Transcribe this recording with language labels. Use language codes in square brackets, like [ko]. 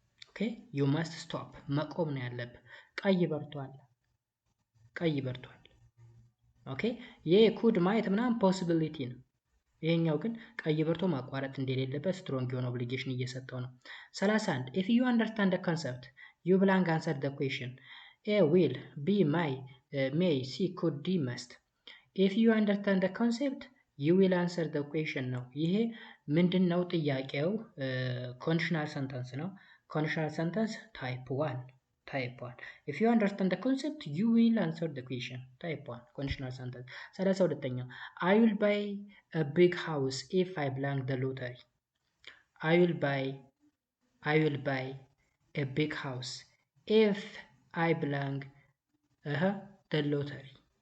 [am] ኦኬ you must stop መቆም ነው ያለብህ። ቀይ በርቷል። ቀይ በርቷል። ኦኬ ይሄ ኩድ ማየት ምናምን ፖሲቢሊቲ ነው። ይሄኛው ግን ቀይ በርቶ ማቋረጥ እንደሌለበት ስትሮንግ የሆነ ኦብሊጌሽን እየሰጠው ነው። 31 [en] if you understand the concept you blank answer the question. A. will. B. may. C. could. D. must. if you understand the concept you will answer the question ነው። [am] ይሄ ምንድነው ጥያቄው? [en] ኮንዲሽናል ሰንተንስ ነው። conditional sentence type 1. If you understand the concept you will answer the question. type 1 conditional sentence. 32ኛ I will buy a big house if I blank the lottery. I will buy a big house if I blank the lottery.